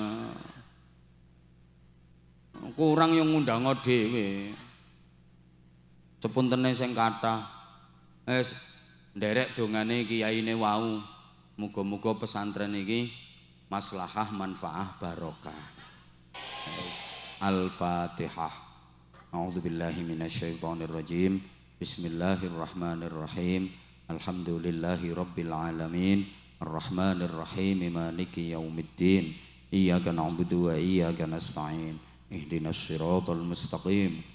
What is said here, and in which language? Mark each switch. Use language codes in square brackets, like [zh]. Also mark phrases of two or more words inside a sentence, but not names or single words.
[jv] Kurang yang ngundang dhewe. Sepuntene sing kathah. Nderek dongane kiyaine wau. Muga-muga pesantren iki maslahah manfaah barokah. Al-Fatihah. [ar] أعوذ بالله من الشيطان الرجيم. بسم الله الرحمن الرحيم الحمد لله رب العالمين. الرحمن الرحيم مالك يوم الدين. إياك نعبد وإياك نستعين اهدنا الصراط المستقيم.